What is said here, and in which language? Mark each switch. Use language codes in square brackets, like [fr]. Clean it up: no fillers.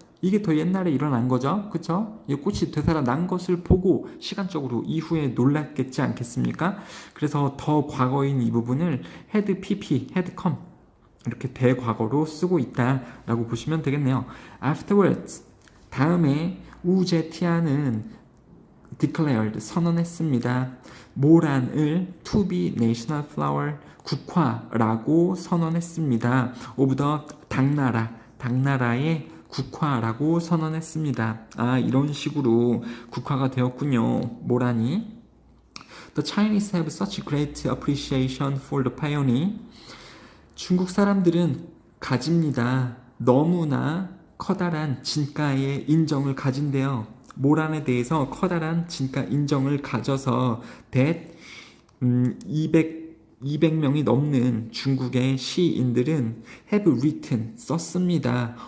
[ko] 이게 더 옛날에 일어난 거죠. 그쵸? 이 꽃이 되살아난 것을 보고 시간적으로 이후에 놀랐겠지 않겠습니까? 그래서 더 과거인 이 부분을 had pp, had come 이렇게 대과거로 쓰고 있다라고 보시면 되겠네요. Afterwards, 다음에 우제티아는 declared, 선언했습니다. 모란을 [en] to be national flower, [ko] 국화라고 선언했습니다. of the 당나라의 국화라고 선언했습니다. 아, 이런 식으로 국화가 되었군요. 모란이. [en] The Chinese have such great appreciation for the pioneer. [ko] 중국 사람들은 가집니다. 너무나 커다란 진가의 인정을 가진대요. 모란에 대해서 커다란 진가 인정을 가져서 that 200명이 넘는 중국의 시인들은 [en] have written, [ko] 썼습니다.